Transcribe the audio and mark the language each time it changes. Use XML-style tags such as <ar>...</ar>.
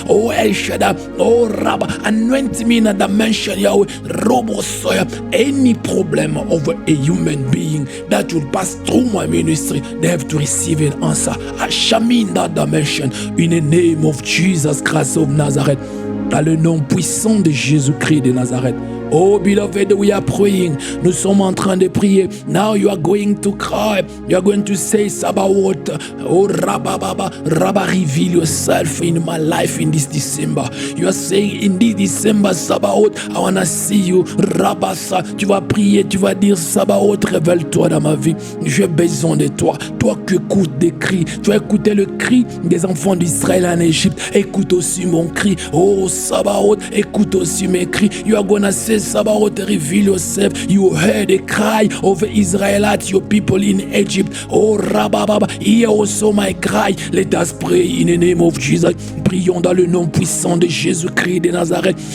<en>Oh El Shaddai, oh Rabba, anoint me in a dimension, Yahweh, Robo Soya, any problem of a human being that will pass through my ministry, they have to receive an answer. I shall be in that dimension in the name of Jesus Christ of Nazareth.</en> <fr>Dans le nom puissant de Jésus-Christ de Nazareth.</fr> <en>Oh, beloved, we are praying.</en> <fr>Nous sommes en train de prier.</fr> <en>Now you are going to cry. You are going to say, Sabaoth, oh, Rabba, reveal yourself in my life in this December. You are saying, in this December, Sabaoth, I want to see you.</en> <fr>Rabasa, tu vas prier, tu vas dire, Sabaoth, révèle-toi dans ma vie. J'ai besoin de toi. Toi qui écoutes des cris. Tu as écouté le cri des enfants d'Israël en Égypte. Écoute aussi mon cri. Oh, Sabaoth, écoute aussi mes cris.</fr> <en>You are gonna say, Sabaoth, reveal yourself. You heard the cry of Israelites, your people in Egypt. Oh, Rabababa, hear also my cry. Let us pray in the name of Jesus.</en> <fr>Prions dans le nom puissant de Jésus-Christ de Nazareth.</fr>